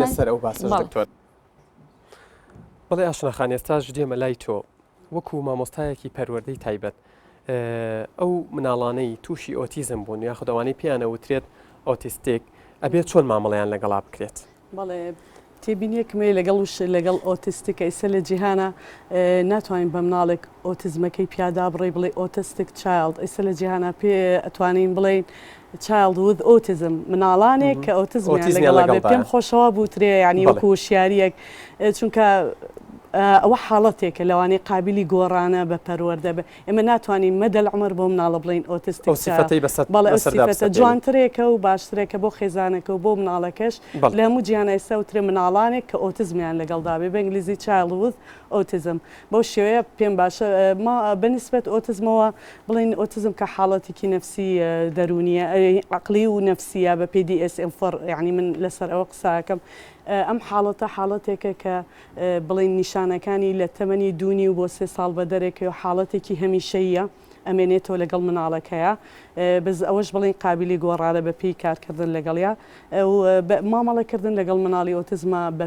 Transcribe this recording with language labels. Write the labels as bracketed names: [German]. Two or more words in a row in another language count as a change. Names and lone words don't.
[Central Kurdish] سەر ئەو باسە دکتۆر بەڵێ ئاشناخان ئێستاش دێمە لای تۆ وەکو مامۆستایەکی پەروەردەی تایبەت ئەو مناڵانەی تووشی ئۆتیزم بوون یاخود ئەوانەی پیانە وترێت ئۆتیستێک ئەبێت چۆن مامەڵەیان لەگەڵا بکرێت بەڵێ تێبینیەکمێ لەگەڵ ئۆتیستیکە ئیسە لە جیهانە ناتوانین بە مناڵێک ئۆتیزمەکەی پیادا بڕێ بڵێ [English] autistic child [Central Kurdish] ئیسە لە جیهانە پێ ئەتوانین بڵێن [English] child with autism [Central Kurdish] مناڵانێک کە ئۆتیزمیان لەگەڵا بێ پێم خۆشەوە بوترێ ینی وەکو وشیاریەک چونکە ئەوە حاڵەتێکە لەوانەیە قابلی گۆڕانە بە پەروەردە بە ئێمە ناتوانین مەدە العمر بۆ مناڵە بڵین ئۆتیستیک بەڵێ جوانترێکە و باشترێکە بۆ خێزانەکە و بۆ مناڵەکەش لە هەموو جیانە ئێستا وترێ مناڵانێک کە ئۆتیزمیان لەگەڵدا بێ بە ئینگلیزی چایلد [English] with autism [Central Kurdish] بەو شێوەیە پێم باشە بەنسبەت ئۆتیزمەوە بڵین ئۆتیزم کە حاڵەتێکی نەفسی دەرونیە عقلی و نەفسیە بە PDSM یعنی من لەسەر ئەوە قساکەم ئەم حاڵەتێکە کە بڵین نیشانەکانی لە تەمەنی دوونی و بۆ 3 ساڵ بە دەرێکی و حاڵەتێکی هەمیشەیە ئەمێنێتەوە لەگەڵ مناڵەکەیە بەس ئەوەش بڵین قابلی گۆڕارە بە پێی کارکردن لەگەڵیا مامەڵەکردن لەگەڵ مناڵی ئۆتیزمە